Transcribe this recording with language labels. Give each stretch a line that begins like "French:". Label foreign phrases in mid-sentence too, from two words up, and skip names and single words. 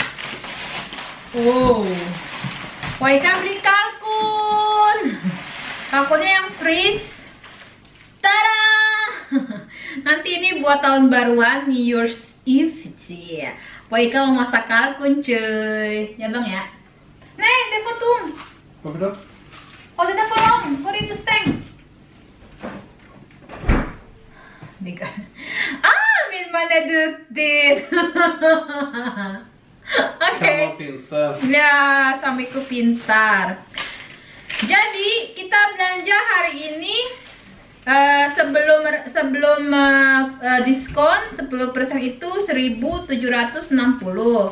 Indonesian: Wow, Poika beli kalkun. Kalkunnya yang freeze. Tada! Nanti ini buat tahun baruan,
English: New Year's Eve sih.
Indonesian: Poika mau masak kalkun cuy. Ya bang ya.
Swedish: Nej, det får tom. Varför då? Och den är för lång, går inte stäng. Min man är duktig.
Indonesian: Oke. Ya, suamiku pintar. Jadi kita belanja hari ini sebelum diskon 10% itu 1.760.